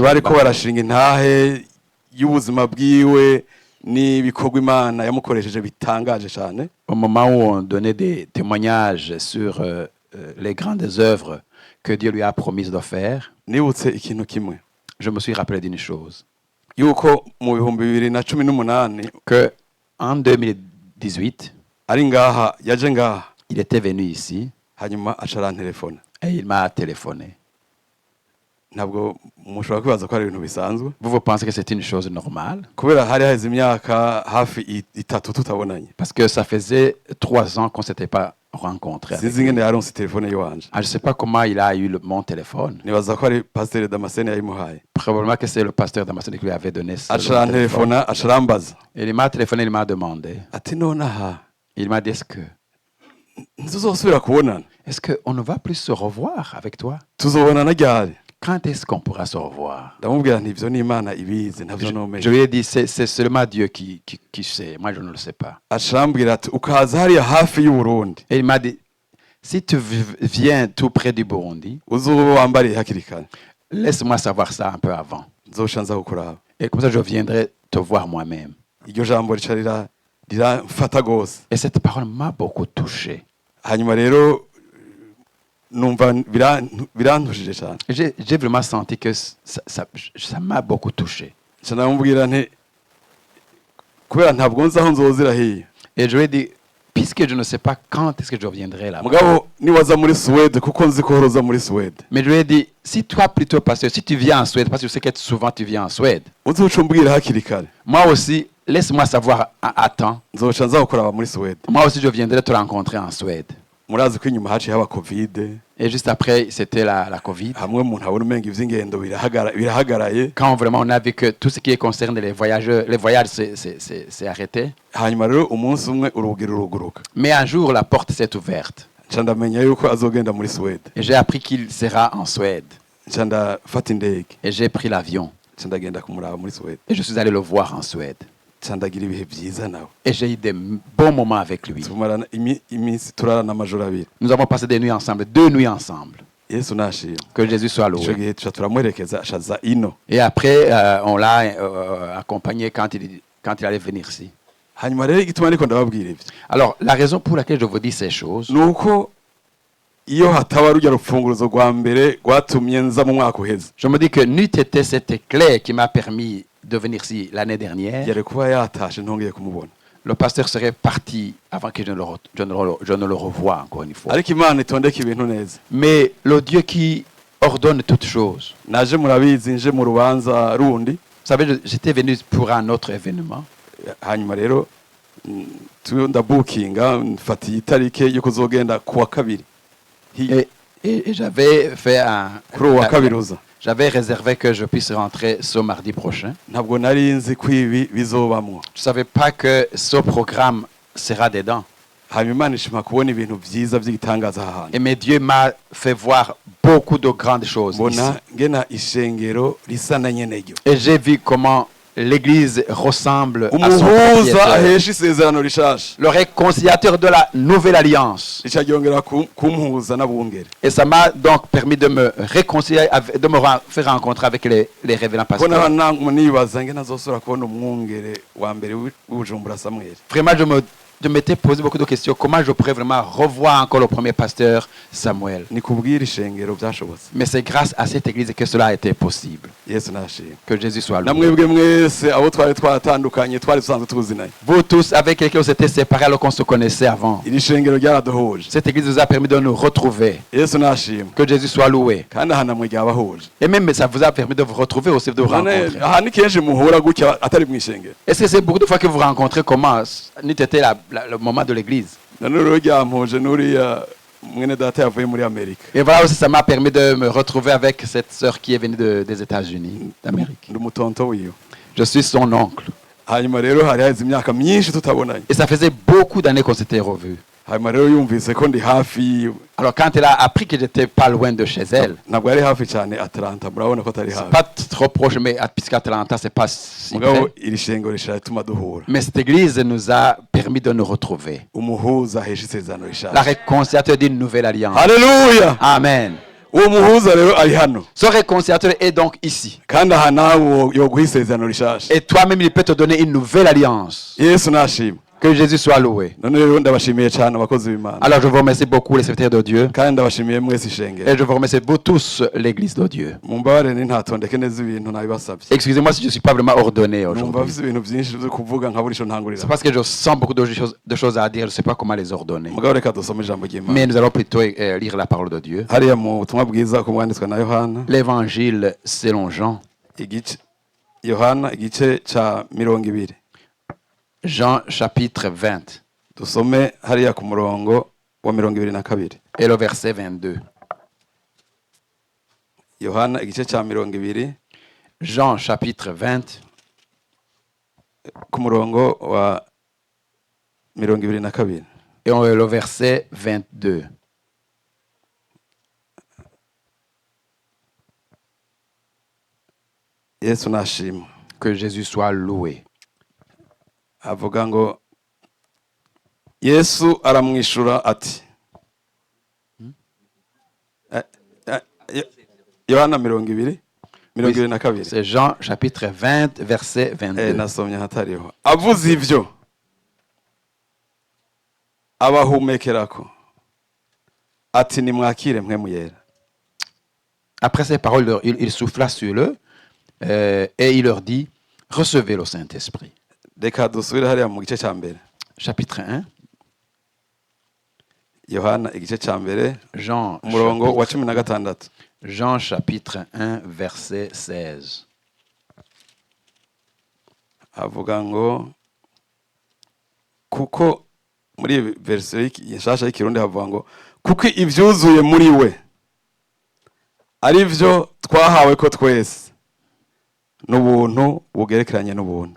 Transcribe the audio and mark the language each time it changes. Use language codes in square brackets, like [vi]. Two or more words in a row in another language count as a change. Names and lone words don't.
[fr] Au moment où on donnait des témoignages sur les grandes œuvres que Dieu lui a promis de faire, je me suis rappelé d'une chose. Que en 2018, Il était venu ici [rn] hanyuma aca arantelefona [fr] et il m'a téléphoné. [rn] ntabwo mushobora kwibaza ko ari ibintu bisanzwe [fr] Vous pensez que c'est une chose normale? [rn] kubera hari haheze imyaka hafi 3 tutabonanye [fr] Parce que ça faisait 3 ans qu'on ne s'était pas rencontrés. [rn] sinzi ingene yaronse telefone yiwanje [fr] Je ne sais pas comment il a eu mon téléphone. [rn] nibaza ko ari pasiteri Damascene yayimuhaye [fr] Probablement que c'est le pasteur Damascene qui lui avait donné ce [rn] aca [fr] téléphone. [rn] arantelefona aca arambaza [fr] Et il m'a téléphoné, il m'a demandé. [rn] ati nonaha [fr] Il m'a dit, [rn] ntituzosubira kubonana [fr] est-ce qu'on ne va plus se revoir avec toi? [rn] tuzobonana ryari [fr] Quand est-ce qu'on pourra se revoir? [rn] ndamubwira nti ivyo ni Imana ibizi ntavyo [fr] Je [rn] nomenya [fr] lui ai dit, c'est seulement Dieu qui sait. Moi, je ne le sais pas. [rn] aca arambwira ati ukaza hariya hafi y'Uburundi [fr] Et il m'a dit, si tu viens tout près du Burundi, [rn] uzoba wambariye hakiri kare [fr] laisse-moi savoir ça un peu avant. [rn] nzoca nza kukuraba [fr] Et comme ça, je viendrai te voir moi-même. [rn] iryo jambo rica riramfata gose [fr] Et cette parole m'a beaucoup touché. [rn] hanyuma rero numva birantushije cyane [fr] J'ai vraiment senti que ça m'a beaucoup touché. [rn] nca ndamubwira nti kubera ntabwo nzi aho nzozira hiya [fr] Et je lui ai dit, puisque je ne sais pas quand est-ce que je reviendrai là. [rn] mugabo niwaza muri Suède kuko nzi ko horoza muri Suède [fr] Mais je lui ai dit, si toi plutôt, pasteur, si tu viens en Suède, parce que je sais que souvent tu viens en Suède, [rn] uzoca umbwira hakiri kare [fr] moi aussi, laisse-moi savoir à temps. [rn] nzoca nza kukuraba muri Suède [fr] Moi aussi, je viendrai te rencontrer en Suède. [rn] murazi ko inyuma haciye haba covid [fr] Et juste après, c'était la Covid. [rn] hamwe umuntu abona umenga ivy'ingendo birahagaraye [fr] Quand vraiment on a vu que tout ce qui concerne les voyages s'est arrêté. [rn] hanyuma rero umunsi umwe urugi ruruguruka [fr] Mais un jour, la porte s'est ouverte. [rn] nca ndamenya yuko azogenda muri Suède [fr] Et j'ai appris qu'il sera en Suède. [rn] nca ndafata indege [fr] Et j'ai pris l'avion. [rn] nca ndagenda kumuraba muri Suède [fr] Et je suis allé le voir en Suède. [rn] nca ndagira ibihe byiza nawe [fr] Et j'ai eu des bons moments avec lui. [rn] tumarana iminsi turarana amajoro abiri [fr] Nous avons passé des nuits ensemble, 2 nuits ensemble. [rn] yesu nashima [fr] Que Jésus soit [rn] ico [fr] loué. [rn] gihe tuca turamuherekeza ashaza ino [fr] Et après, on l'a accompagné quand il allait venir ici. [rn] hanyuma rero igituma ariko ndababwira ivyo [fr] Alors, la raison pour laquelle je vous dis ces choses, [rn] nuko iyo hataba rujya rupfunguruzo rwa mbere rwatumye nza mu mwaka uheze [fr] je me dis que n'eût été cet éclair qui m'a permis de venir ici l'année dernière, [rn] yari kuba yatashe ntongeye kumubona [fr] le pasteur serait parti avant que je ne le revoie encore une fois. [rn] ariko imana itondeka ibintu neza [fr] Mais le Dieu qui ordonne toutes choses. [rn] naje murabizi nje mu rubanza rundi [fr] Vous savez, j'étais venu pour un autre événement. [rn] hanyuma rero ndabukinga mfatiye itarike yo kuzogenda kuwa kabiri [fr] Et j'avais fait [rn] kuri uwa kabiri uza [fr] j'avais réservé que je puisse rentrer ce mardi prochain. [rn] ntabwo nari nzi ko ibi bizobamwo [fr] Je ne savais pas que ce programme sera dedans. [rn] hanyuma imana ishima kubona ibintu byiza by'igitangaza aha hantu [fr] Et mais Dieu m'a fait voir beaucoup de grandes choses ici. [rn] mbona ngena ishengero risa na nyeneryo [fr] Et j'ai vu comment l'Église ressemble à son [rn] umuhuza [fr] propriétaire. [rn] ahesha isezerano rishasha [fr] Le réconciliateur de la nouvelle alliance. [rn] rica ryongera kumpuza n'abungere [fr] Et ça m'a donc permis de me réconcilier, de me faire rencontrer avec les révérends [rn] ko [fr] pasteurs. [rn] nibaza ngena azosubira kubona umwungere wa mbere w'ubujumbura Samuel [fr] Vraiment, je m'étais posé beaucoup de questions. Comment je pourrais vraiment revoir encore le premier pasteur Samuel? [rn] ni kubwira ishengero byashobotse [fr] Mais c'est grâce à cette église que cela a été possible. [rn] yesu nashima [fr] Que Jésus soit loué. [rn] namwebwe mwese abo twari twatandukanye twari dusanzwe tuzinanye [fr] Vous tous, avec lesquels on s'était séparés alors qu'on se connaissait avant. [rn] iri shengero ryaraduhuje [fr] Cette église nous a permis de nous retrouver. [rn] yesu nashima [fr] Que Jésus soit loué. [rn] kandi aha namwe ryabahuje [fr] Et même ça vous a permis de vous retrouver aussi, de vous rencontrer. [rn] aha ni kenshi muhura gutya atari mu ishengero [fr] Est-ce que c'est beaucoup de fois que vous rencontrez comment n'eût été le moment de l'église? [rn] none rero ryampuje n'uriya mwene data yavuye muri amerika [fr] Et voilà aussi, ça m'a permis de me retrouver avec cette sœur qui est venue des États-Unis d'Amérique. [rn] ndi umutonto wiwe [fr] Je suis son oncle. [rn] hanyuma rero hari haheze imyaka myinshi tutabonanye [fr] Et ça faisait beaucoup d'années qu'on s'était revus. [rn] hanyuma rero yumvise ko ndi hafi yiwe [fr] Alors quand elle a appris que j'étais pas loin de chez elle, [rn] ntabwo yari hafi cyane Atlanta murabona ko atari [fr] c'est [rn] hafi [fr] pas trop proche, mais puisqu'à Atlanta, c'est pas si [rn] mugabo [fr] près. [rn] iri shengero rishobora gutuma duhura [fr] Mais cette église nous a permis de nous retrouver. [rn] umuhuza ahesha isezerano [fr] La [rn] rishasha [fr] réconciliateur d'une nouvelle alliance. [rn] haleluya [fr] Amen. [rn] uwo muhuza rero ari hano [fr] Ce réconciliateur est donc ici. [rn] kandi aha nawe yoguha isezerano rishasha [fr] Et toi-même, il peut te donner une nouvelle alliance. [rn] yesu nashima [fr] Que Jésus soit loué. [rn] none rero ndabashimiye cyane abakozi b'Imana [fr] Alors je vous remercie beaucoup les serviteurs de Dieu. [rn] kandi ndabashimiye mwese ishengero [fr] Et je vous remercie vous tous l'église de Dieu. [rn] mumbabarire nintatondeke neza ibintu nabibasabye [fr] Excusez-moi si je ne suis pas vraiment ordonné [rn] numva [fr] aujourd'hui. [rn] mfise ibintu byinshi byo kuvuga nkabura ico ntangurira [fr] C'est parce que je sens beaucoup de choses à dire. Je ne sais pas comment les ordonner. [rn] mugabo reka dusome ijambo ry'Imana [fr] Mais nous allons plutôt lire la parole de Dieu. [rn] hariya mu butumwa bwiza ko bwanditswe na Yohana [fr] L'évangile selon Jean. [rn] igice Yohana igice ca 20 [fr] Jean chapitre 20 [rn] dusome hariya ku murongo wa 22 [fr] et le verset 22. [rn] Yohana igice ca 20 [fr] Jean chapitre 20 [rn] ku murongo wa 22 [fr] et le verset 22. [rn] Yesu nashimwe [fr] Que Jésus soit loué. [rn] avuga ngo Yesu aramwishura ati Yohana 20 22 [fr] C'est Jean chapitre 20 verset 22. [rn] nasomye hatariho avuze ivyo abahumekerako ati nimwakire mwe muyera. [fr] Après ces paroles, il souffla sur eux et il leur dit, recevez le Saint-Esprit. [rn] Reka dusubire hariya mu gice ca mbere [fr] Chapitre 1, [rn] Yohana igice ca mbere [fr] Jean, [rn] umurongo wa [fr] chapitre, 16 Jean chapitre 1 verset 16. [rn] avuga ngo kuko muri version yashasha y'ikirundi havuga ngo kuko ivyuzuye muri we ari vyo twahawe ko twese n'ubuntu bugerekeranye n'ubundi.